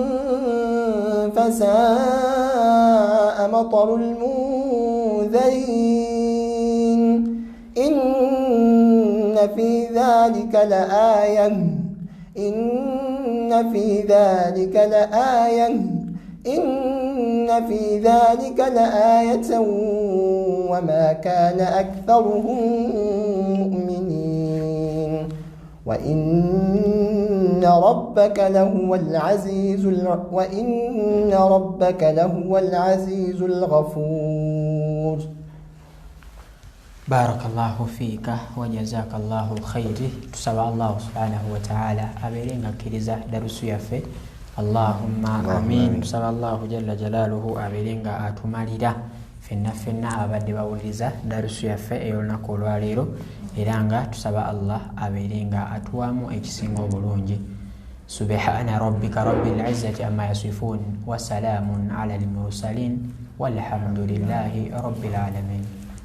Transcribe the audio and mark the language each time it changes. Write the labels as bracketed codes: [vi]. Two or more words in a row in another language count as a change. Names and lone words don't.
[ar] فساء مطر المنذرين إن في ذلك لآية وما كان أكثرهم مؤمنين وإن ربك لهو العزيز الغفور. بارك الله فيك وجزاك الله خيرا. [lg] Tusaba Allah [ar] سبحانه وتعالى [lg] aberenga kiriza darusu yaffe. [ar] اللهم آمين. [lg] Tusaba Allah [ar] جل جلاله [lg] aberenga atumalira fenna abadde bawuliza darusu yaffe eyolunaku olwaleero era nga tusaba Allah aberenga atuwamu ekisinga obulungi. [ar] سبحان ربك رب العزة عما يصفون وسلام على المرسلين والحمد لله رب العالمين.